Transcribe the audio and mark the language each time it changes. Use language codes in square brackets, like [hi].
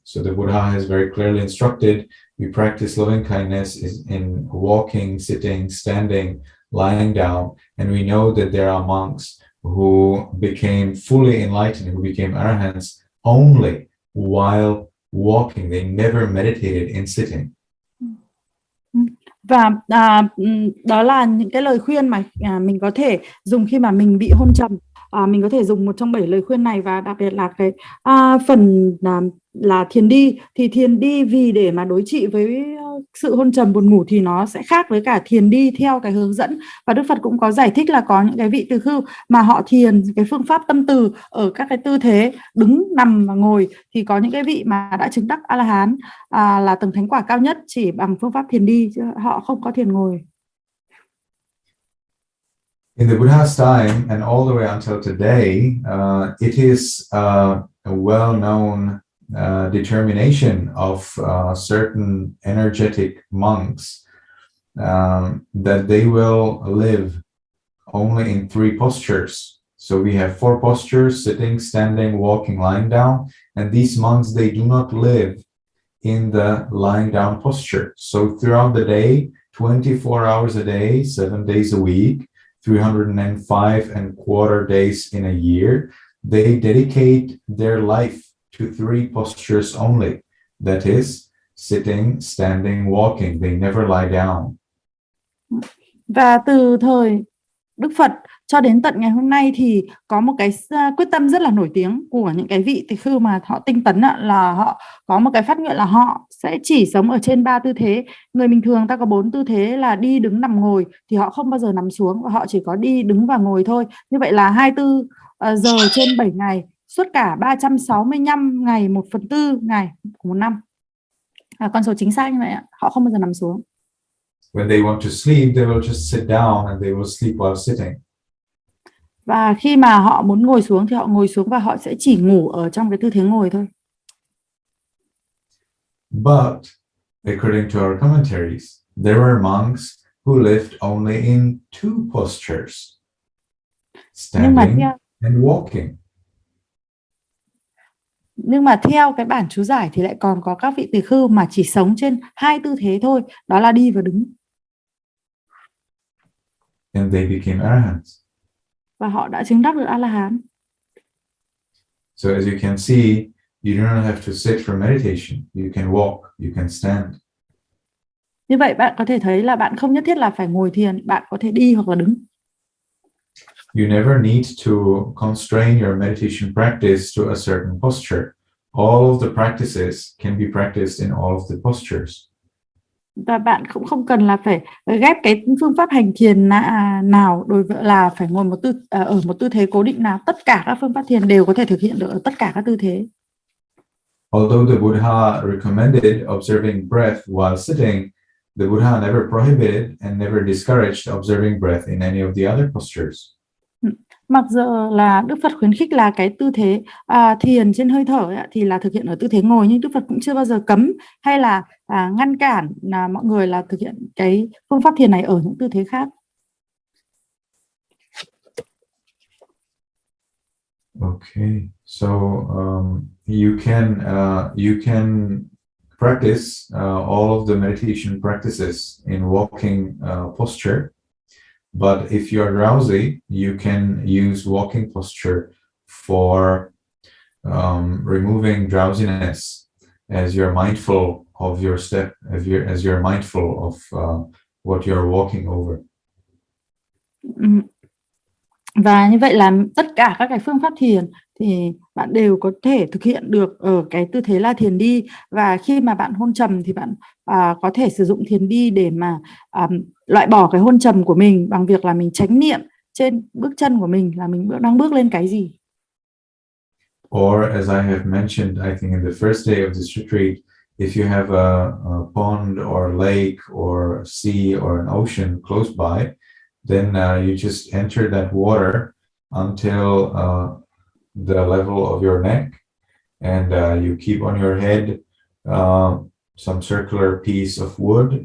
[en] So the Buddha has very clearly instructed, we practice loving kindness is in walking, sitting, standing, lying down, and we know that there are monks who became fully enlightened, who became arahants only while walking. They never meditated in sitting. [vi] Và đó là những cái lời khuyên mà mình có thể dùng khi mà mình bị hôn trầm. Mình có thể dùng một trong 7 lời khuyên này, và đặc biệt là cái phần là thiền đi. Thì thiền đi vì để mà đối trị với sự hôn trầm buồn ngủ thì nó sẽ khác với cả thiền đi theo cái hướng dẫn. Và Đức Phật cũng có giải thích là có những cái vị tỳ khưu mà họ thiền cái phương pháp tâm từ ở các cái tư thế đứng, nằm và ngồi, thì có những cái vị mà đã chứng đắc A-la-hán là tầng thánh quả cao nhất chỉ bằng phương pháp thiền đi, chứ họ không có thiền ngồi. [en] In the Buddha's time and all the way until today, it is a well-known determination of certain energetic monks that they will live only in 3 postures. So we have 4 postures: sitting, standing, walking, lying down. And these monks, they do not live in the lying down posture. So throughout the day, 24 hours a day, 7 days a week, 305 days in a year, they dedicate their life to 3 postures only. That is, sitting, standing, walking. They never lie down. [vi] Và từ thời Đức Phật cho đến tận ngày hôm nay thì có một cái quyết tâm rất là nổi tiếng của những cái vị tỳ khưu mà họ tinh tấn là họ có một cái phát nguyện là họ sẽ chỉ sống ở trên 3 tư thế. Người bình thường ta có 4 tư thế là đi, đứng, nằm, ngồi, thì họ không bao giờ nằm xuống và họ chỉ có đi, đứng và ngồi thôi. Như vậy là 24 giờ trên 7 ngày, suốt cả 365 ngày, 1/4 ngày của một năm. Con số chính xác như vậy ạ. Họ không bao giờ nằm xuống. [en] When they want to sleep, they will just sit down and they will sleep while sitting. [vi] Và khi mà họ muốn ngồi xuống thì họ ngồi xuống và họ sẽ chỉ ngủ ở trong cái tư thế ngồi thôi. [en] But according to our commentaries, there were monks who lived only in 2 postures, standing and walking. [vi] Nhưng mà theo cái bản chú giải thì lại còn có các vị tỳ khưu mà chỉ sống trên 2 tư thế thôi, đó là đi và đứng. [en] And they became arahants. [vi] Và họ đã chứng đắc được A-la-hán. [en] So as you can see, you do not have to sit for meditation. You can walk, you can stand. [vi] Như vậy bạn có thể thấy là bạn không nhất thiết là phải ngồi thiền, bạn có thể đi hoặc là đứng. [en] You never need to constrain your meditation practice to a certain posture. All of the practices can be practiced in all of the postures. [vi] Và bạn cũng không cần là phải ghép cái phương pháp hành thiền nào đối với là phải ngồi ở một tư thế cố định nào. Tất cả các phương pháp thiền đều có thể thực hiện được ở tất cả các tư thế. [en] Although the Buddha recommended observing breath while sitting, the Buddha never prohibited and never discouraged observing breath in any of the other postures. [vi] Mặc dù là Đức Phật khuyến khích là cái tư thế thiền trên hơi thở thì là thực hiện ở tư thế ngồi, nhưng Đức Phật cũng chưa bao giờ cấm hay là ngăn cản mọi người là thực hiện cái phương pháp thiền này ở những tư thế khác. [en] Okay, so you can practice all of the meditation practices in walking posture. But if you are drowsy, you can use walking posture for removing drowsiness as you're mindful of your step, as you're mindful of what you're walking over. [vi] Và như vậy là tất cả các cái phương pháp thiền thì bạn đều có thể thực hiện được ở cái tư thế là thiền đi. Và khi mà bạn hôn trầm thì bạn có thể sử dụng thiền đi để mà loại bỏ cái hôn trầm của mình bằng việc là mình chánh niệm trên bước chân của mình là mình đang bước lên cái gì. [en] Or as I have mentioned, I think in the first day of this retreat, if you have a pond or lake or sea or an ocean close by, then you just enter that water until the level of your neck, and you keep on your head some circular piece of wood.